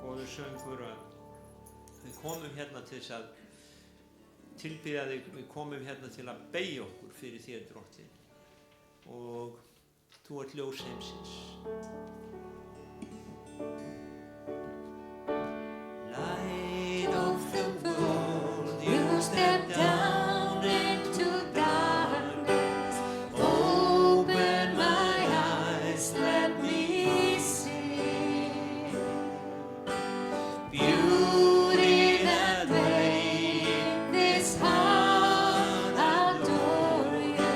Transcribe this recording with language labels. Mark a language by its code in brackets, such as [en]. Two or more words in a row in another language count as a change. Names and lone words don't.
[is] söngur að við komum hérna til þess að tilbiðja þig, við komum hérna til að beygja okkur fyrir þér, Drottinn, og þú ert ljós heimsins. [en] Light of the world, you step down into darkness. Open my eyes, let me see beauty that made this heart adore you.